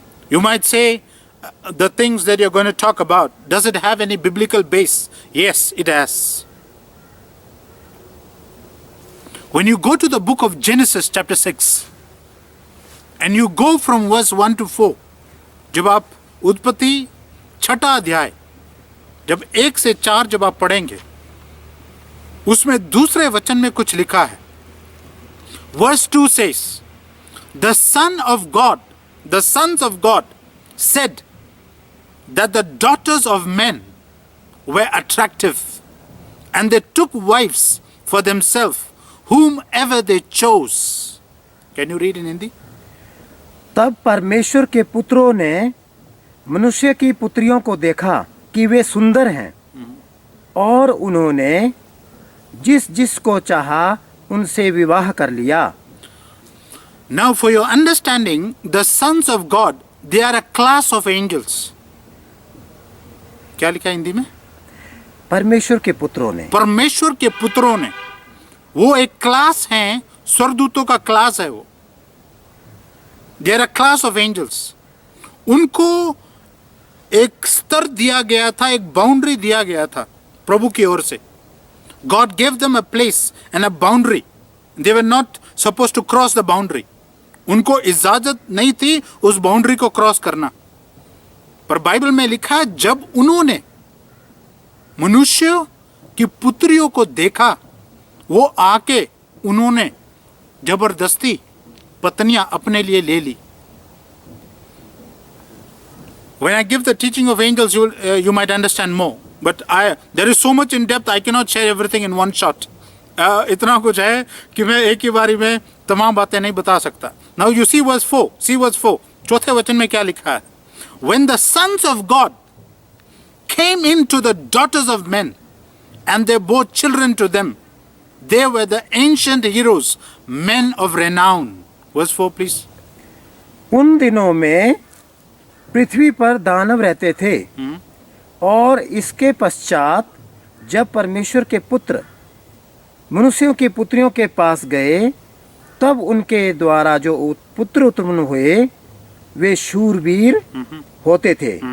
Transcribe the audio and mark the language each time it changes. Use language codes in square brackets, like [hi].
[en] You might say the things that you're going to talk about, does it have any biblical base? Yes, it has. When you go to the book of Genesis chapter 6 and you go from verse 1 to 4, [hi] जब आप उत्पत्ति 6 अध्याय, जब 1 से 4 जब आप पढ़ेंगे, उसमें दूसरे वचन में कुछ लिखा है. [en] Verse 2 says, the sons of God said that the daughters of men were attractive, and they took wives for themselves whomever they chose. Can you read in Hindi? [hi] तब परमेश्वर के पुत्रों ने मनुष्य की पुत्रियों को देखा कि वे सुंदर हैं, और उन्होंने जिस को चाहा उनसे विवाह कर लिया. [en] Now for your understanding, the sons of God, they are a class of angels. [hi] क्या लिखा है हिंदी में? परमेश्वर के पुत्रों ने. परमेश्वर के पुत्रों ने, वो एक क्लास हैं, स्वर्गदूतों का क्लास है वो. [en] They are a class of angels. [hi] उनको एक स्तर दिया गया था, एक बाउंड्री दिया गया था प्रभु की ओर से. [en] God gave them a place and a boundary. They were not supposed to cross the boundary. [hi] उनको इजाजत नहीं थी उस बाउंड्री को क्रॉस करना. पर बाइबल में लिखा है, जब उन्होंने मनुष्य की पुत्रियों को देखा, वो आके उन्होंने जबरदस्ती पत्नियां अपने लिए ले ली. [en] When I give the teaching of angels, you might understand more. But there is so much in depth, I cannot share everything in one shot. [hi] इतना कुछ है कि मैं एक ही बारी में तमाम बातें नहीं बता सकता. [en] Now you see verse 4. See verse 4. [hi] चौथे वचन में क्या लिखा है? [en] When the sons of God came into the daughters of men, and they bore children to them, they were the ancient heroes, men of renown. Verse 4, please. [hi] उन दिनों में पृथ्वी पर दानव रहते थे, और इसके पश्चात जब परमेश्वर के पुत्र मनुष्यों की पुत्रियों के पास गए, तब उनके द्वारा जो पुत्र उत्पन्न हुए वे शूरवीर होते थे.